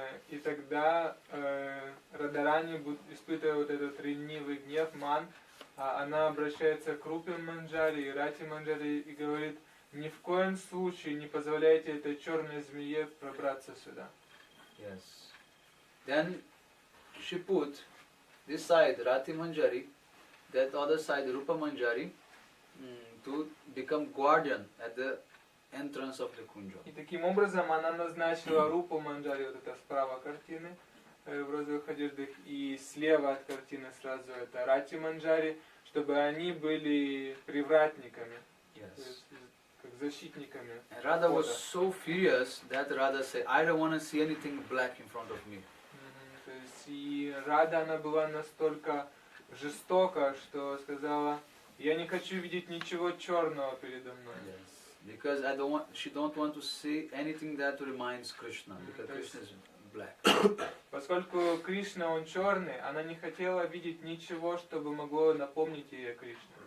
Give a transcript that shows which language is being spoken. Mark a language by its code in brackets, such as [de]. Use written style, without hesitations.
[ru] И тогда Радарани, испытывая вот этот ревнивый гнев, ман, она обращается к Рупе Манджари и Рати Манджари и говорит: ни в коем случае не позволяйте этой черной змее пробраться сюда. [en] Yes. Then she put this side Rati Manjari, that other side Rupa Manjari, to become guardian at the entrance of the Kunja. [ru] И таким образом она назначила Рупу Манджари, вот это справа картины, в розовых одеждах, и слева от картины сразу это Рати Манджари, чтобы они были привратниками, то есть как защитниками. [en] And Radha was so furious that Radha said, I don't want to see anything black in front of me. [ru] То есть и Рада, она была настолько жестока, что сказала: я не хочу видеть ничего черного передо мной. [en] Because she don't want to see anything that reminds Krishna, because Krishna is black. [ru] Поскольку Кришна, он черный, она не хотела видеть ничего, чтобы могло напомнить ей о Кришне.